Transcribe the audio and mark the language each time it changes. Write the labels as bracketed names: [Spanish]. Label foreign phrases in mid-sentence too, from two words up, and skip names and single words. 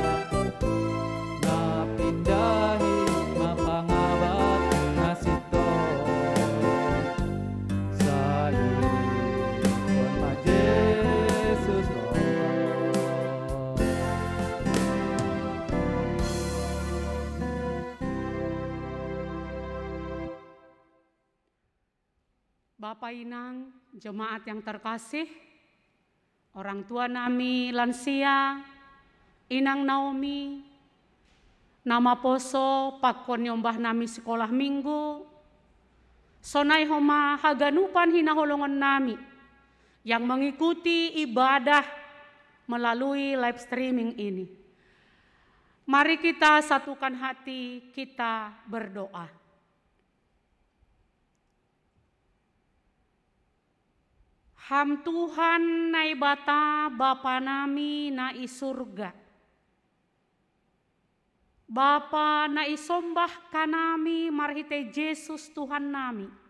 [Batak Simalungun] napindahi mapangabat nasiton saliri kon ma Jesus [Indonesian] Bapak Inang, jemaat yang terkasih, orang tua [Batak Simalungun] nami lansia, Inang Naomi, nama poso pakon nyombah nami [Indonesian] sekolah minggu, [Batak Simalungun] sonai homa haganupan hinaholongan nami, [Indonesian] yang mengikuti ibadah melalui [English] live streaming [Indonesian] ini. Mari kita satukan hati, kita berdoa. [Batak Simalungun] Ham Tuhan nai bata Bapa nami na isurga. Bapa na isombah kanami marhite Yesus Tuhan nami.